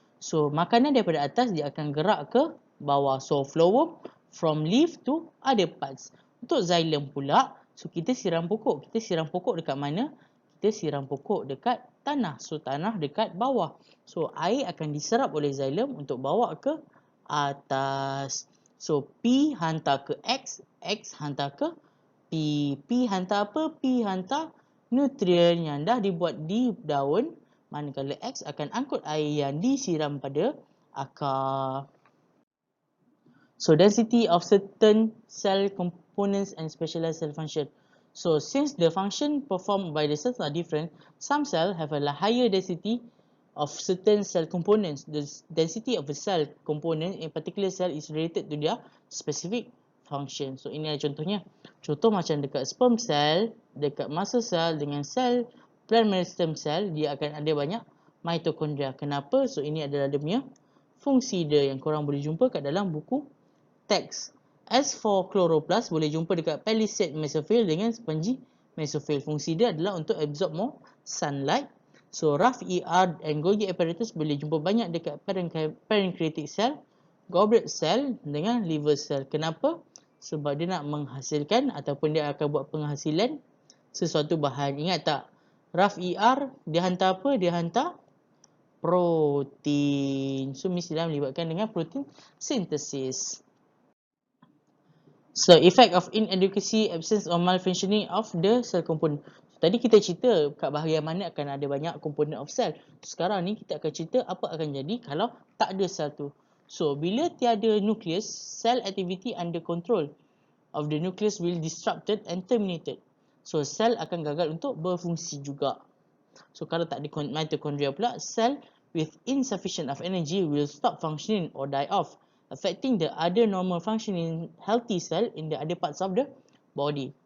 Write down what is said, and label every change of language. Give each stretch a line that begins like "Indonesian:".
Malay: So makanan daripada atas dia akan gerak ke bawah.
English: So flowworm from leaf to other parts.
Malay: Untuk xylem pula, so kita siram pokok. Kita siram pokok dekat mana? Kita siram pokok dekat tanah. So tanah dekat bawah. So air akan diserap oleh xylem untuk bawa ke atas. So P hantar ke X, X hantar ke P. P hantar apa? P hantar nutrien yang dah dibuat di daun. Manakala X akan angkut air yang disiram pada akar.
English: So density of certain cell components and specialized cell function. So since the function performed by the cells are different, some cells have a higher density of certain cell components. The density of a cell component in particular cell is related to their specific function.
Malay: So ini adalah contohnya. Contoh macam dekat sperm cell, dekat muscle cell dengan cell plant meristem cell, dia akan ada banyak mitochondria. Kenapa? So ini adalah dia punya fungsi dia yang korang boleh jumpa kat dalam buku teks. As for chloroplast, boleh jumpa dekat palisade mesophyll dengan spongy mesophyll. Fungsi dia adalah untuk
English: absorb more sunlight.
Malay: So rough ER and Golgi apparatus boleh jumpa banyak dekat pancreatic cell, goblet cell dengan liver cell. Kenapa? Sebab dia nak menghasilkan ataupun dia akan buat penghasilan sesuatu bahan. Ingat tak? Rough ER dia hantar apa? Dia hantar protein. So mestilah melibatkan dengan
English: protein synthesis. So effect of inadequacy, absence or malfunctioning of the cell component.
Malay: Tadi kita cerita kat bahagian mana akan ada banyak komponen of cell. Sekarang ni kita akan cerita apa akan jadi kalau tak ada sel tu.
English: So,
Malay: bila tiada
English: nucleus, cell activity under control of the nucleus will disrupted and terminated. So,
Malay: sel akan gagal untuk berfungsi juga. So, kalau tak ada mitochondria pula,
English: cell with insufficient of energy will stop functioning or die off, affecting the other normal functioning healthy cell in the other parts of the body.